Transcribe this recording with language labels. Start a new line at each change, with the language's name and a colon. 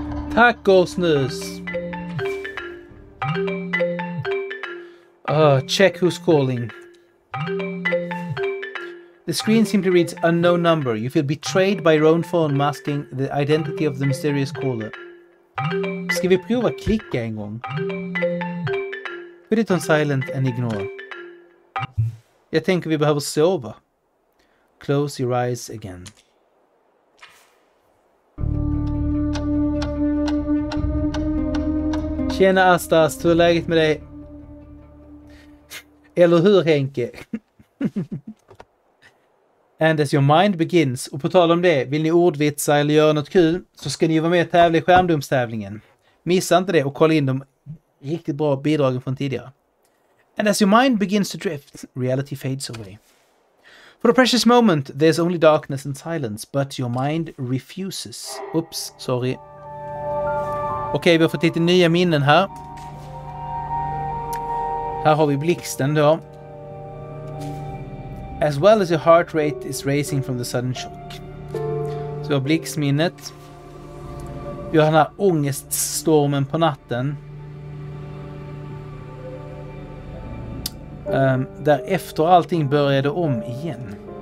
Swedish: Tacosnus.
English: Check who's calling. The screen simply reads unknown number. You feel betrayed by your own phone masking the identity of the mysterious caller.
Swedish: Ska vi prova klicka en gång?
English: Put it on silent and ignore.
Swedish: Jag tänker vi behöver sova.
English: Close your eyes again.
Swedish: Tjena Astas, hur är läget med dig? Eller hur Henke?
English: And as your mind begins,
Swedish: och på tal om det, vill ni ordvitsa eller göra något kul så ska ni vara med och tävla i skärmdumstävlingen. Missa inte det och kolla in de riktigt bra bidragen från tidigare.
English: And as your mind begins to drift, reality fades away. For a precious moment, there's only darkness and silence, but your mind refuses. Oops, sorry.
Swedish: Okej, vi har fått lite nya minnen här. Här har vi blixten då.
English: As well as your heart rate is racing from the sudden shock.
Swedish: Så vi har blixtminnet. Vi har den här ångeststormen på natten. Därefter allting började om igen.